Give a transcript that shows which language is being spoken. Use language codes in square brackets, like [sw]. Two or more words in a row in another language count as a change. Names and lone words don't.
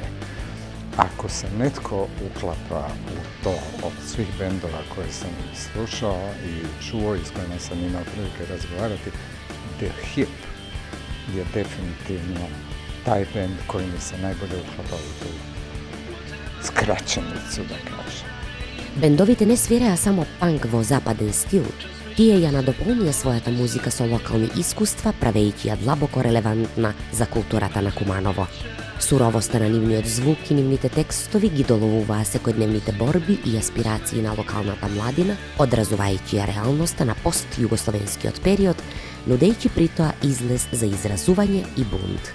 [hr] Ako se netko uklapa u to od svih bendova koje sam slušao i čuo i s kojima sam imao prilike razgovarati, The Hip je definitivno taj bend koji mi se najbolje uklapao u tu skraćenicu, da kažem. [mk] Бендовите не свиреа само панк во западен стил, тие ја надополнија својата музика со локални искуства, правејќи ја длабоко релевантна за културата на Куманово. Суровоста на нивниот звук и нивните текстови ги доловуваа секојдневните борби и аспирации на локалната младина, одразувајќи ја реалноста на пост-југословенскиот период, нудејќи при тоа излез за изразување и бунт.